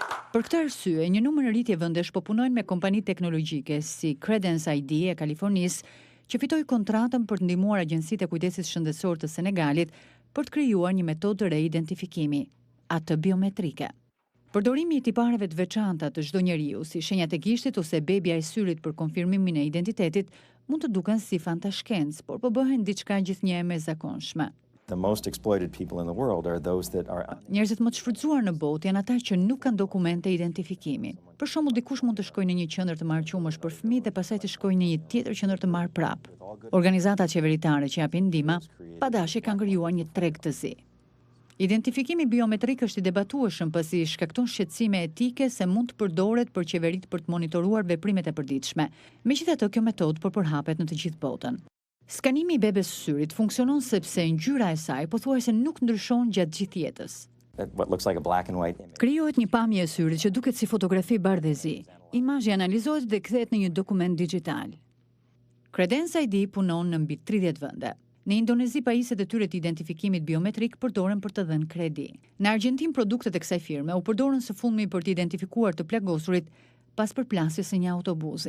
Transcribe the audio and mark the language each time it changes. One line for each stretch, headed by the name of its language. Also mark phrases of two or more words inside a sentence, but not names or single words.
Albanian: Për këtë arsye, një numër rritje vendesh po punojnë me kompani teknologjike si Credence ID e Kalifornisë, që fitoi kontratën për të ndihmuar Agjencitë e Kujdesit Shëndetësor të Senegalit për të krijuar një metodë të re identifikimi, atë biometrike. Përdorimi i tipareve të veçanta të çdo njeriu, si shenjat e gishtit ose bebja e syrit për konfirmimin e identitetit, mund të duken si fantashkencë, por po bëhen diçka gjithnjë e mezakonshme.
English: The most exploited people in the world are those that are...
Albanian: Njerëzit më të shfrytzuar në botë janë ata që nuk kanë dokumente identifikimi. Për shembull, dikush mund të shkojë në një qendër të marrëqumësh për fëmijë dhe pastaj të shkojë në një tjetër qendër të marrë prap. Organizatat qeveritare që japin ndihmë, padashje kanë krijuar një treg të zi. Identifikimi biometrik është i debatueshëm pasi shkakton shqetësime etike se mund të përdoret për qeveritë për të monitoruar veprimet e përditshme. Megjithatë, kjo metodë po përhapet në të gjithë botën. Skanimi i bebes së syrit funksionon sepse ngjyra e saj pothuajse nuk ndryshon gjatë gjithë jetës.
English: What looks like a black and white image.
Albanian: Krijohet një pamje e syrit që duket si fotografi bardhëzi. Imazhi analizohet dhe kthehet në një dokument digjital. Credence ID punon në mbi 30 vende. Në Indonezi, pajisjet e tyre të identifikimit biometrik përdoren për të dhënë kredi. Në Argentinë, produktet e kësaj firme u përdorën së fundmi për të identifikuar të plagosurit pas përplasjes së një autobusi.